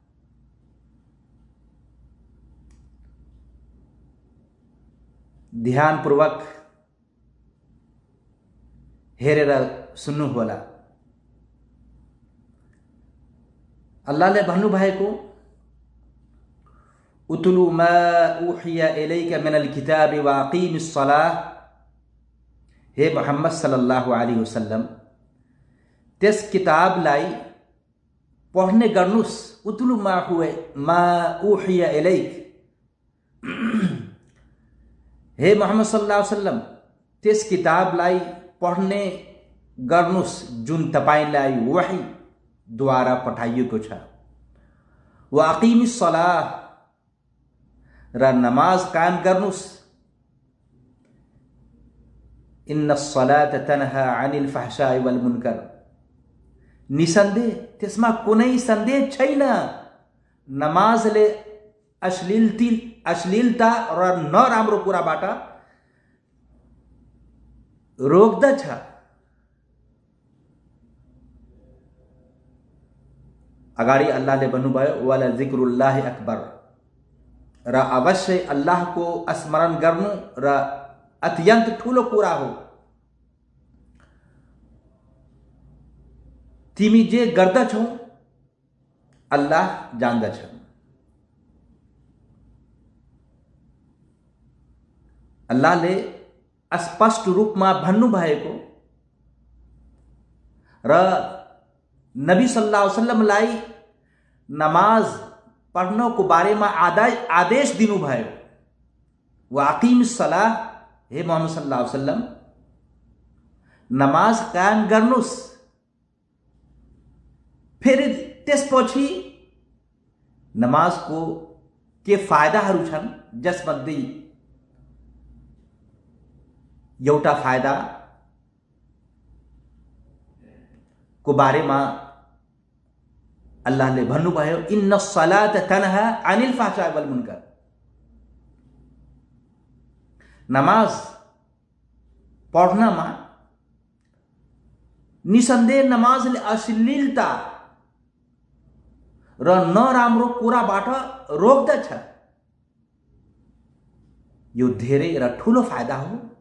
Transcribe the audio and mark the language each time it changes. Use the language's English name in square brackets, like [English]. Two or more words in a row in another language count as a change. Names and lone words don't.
[Nepali] ध्यानपूर्वक हेरेर सुन्नुहोला। अल्लाहले भन्नुभएको [Arabic] اتل ما أوحي إليك من الكتاب وأقم الصلاة, हे मोहम्मद صلى الله عليه وسلم [Nepali] त्यस किताबलाई पढ्ने गर्नुस्। [Arabic] اتل ما أوحي إليك, [Nepali] हे मोहम्मद [Arabic] صلى الله عليه وسلم [Nepali] त्यस किताबलाई पढ्ने गर्नुस् जुन तपाईलाई वही द्वारा पठाइएको छ। [Arabic] وأقم الصلاة, [Nepali] र नमाज कायम गर्नुस्। [Arabic] إن الصلاة تنهى عن الفحشاء والمنكر, [Nepali] निसन्देह त्यसमा कुनै सन्देह छैन, नमाजले अश्लीलता र नराम्रो कुराबाट रोक्दछ। अगाडि अल्लाहले भन्नुभयो [Arabic] ولذكر الله أكبر, [Nepali] र अवश्य अल्लाहको स्मरण गर्नु र अत्यन्त ठुलो कुरा हो। तिमी जे गर्दछौ अल्लाह जान्दछ। अल्लाहले स्पष्ट रूपमा भन्नुभएको र नबी [Arabic] صلى الله عليه وسلم [Nepali] नमाज पढ्नको बारेमा आदेश दिनुभयो। [Arabic] وأقم الصلاة, [Nepali] हे मोहम्मद [Arabic] صلى الله عليه وسلم [Nepali] नमाज कायम गर्नुस्। फेरि त्यसपछि नमाजको के फाइदाहरू छन्, जसमध्ये एउटा फाइदा को बारेमा अल्लाहले भन्नुभयो [Arabic] إن الصلاة تنهى عن الفحشاء والمنكر, [Nepali] नमाज पढ्नमा निसन्देह नमाजले अश्लीलता र नराम्रो कुराबाट रोक्दछ। यो धेरै र ठुलो फाइदा हो।